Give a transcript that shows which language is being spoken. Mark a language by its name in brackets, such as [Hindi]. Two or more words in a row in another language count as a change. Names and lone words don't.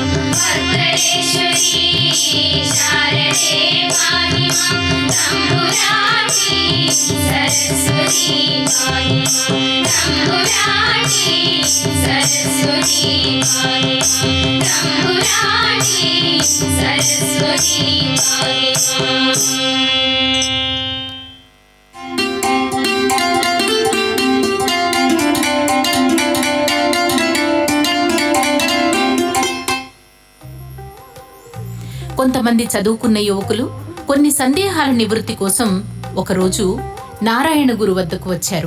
[Malayalam] മർമലേശ്വരി ശാരദേ പാഹി മാം. തമ്പുരാട്ടി സരസ്വതി പാഹി മാം. തമ്പുരാട്ടി സരസ്വതി പാഹി മാം. തമ്പുരാട്ടി സരസ്വതി പാഹി മാം. [Telugu] కొంతమంది చదువుకున్న యువకులు కొన్ని సందేహాల నివృత్తి కోసం ఒకరోజు నారాయణ గురు వద్దకు వచ్చారు.